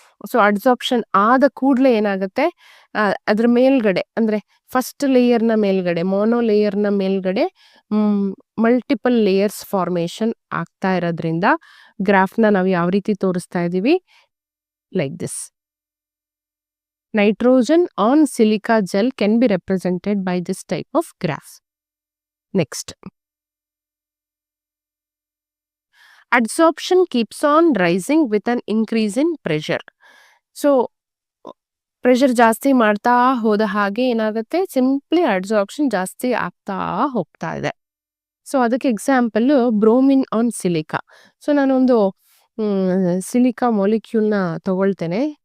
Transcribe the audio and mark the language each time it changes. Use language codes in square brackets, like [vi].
[kn] So adsorption ಆದ ಕೂಡಲೇ ಏನಾಗುತ್ತೆ, ಅದ್ರ ಮೇಲ್ಗಡೆ ಅಂದ್ರೆ ಫಸ್ಟ್ ಲೇಯರ್ನ ಮೇಲ್ಗಡೆ, ಮೋನೋಲೇಯರ್ನ ಮೇಲ್ಗಡೆ ಮಲ್ಟಿಪಲ್ ಲೇಯರ್ಸ್ ಫಾರ್ಮೇಶನ್ ಆಗ್ತಾ ಇರೋದ್ರಿಂದ ಗ್ರಾಫ್ನ ನಾವು ಯಾವ ರೀತಿ ತೋರಿಸ್ತಾ ಇದೀವಿ, like this. [en] Nitrogen on silica gel can be represented by this type of graph. Next, adsorption keeps on rising with an increase in pressure. [kn] So pressure ಜಾಸ್ತಿ ಮಾಡ್ತಾ ಹೋದ ಹಾಗೆ ಏನಾಗುತ್ತೆ, ಸಿಂಪ್ಲಿ ಅಡ್ಸಾರ್ಪ್ಷನ್ ಜಾಸ್ತಿ ಆಗ್ತಾ ಹೋಗ್ತಾ ಇದೆ. ಸೊ ಅದಕ್ಕೆ example bromine on silica. So ನಾನೊಂದು ಸಿಲಿಕಾ ಮಾಲಿಕ್ಯೂಲ್ನ ತಗೊಳ್ತೇನೆ.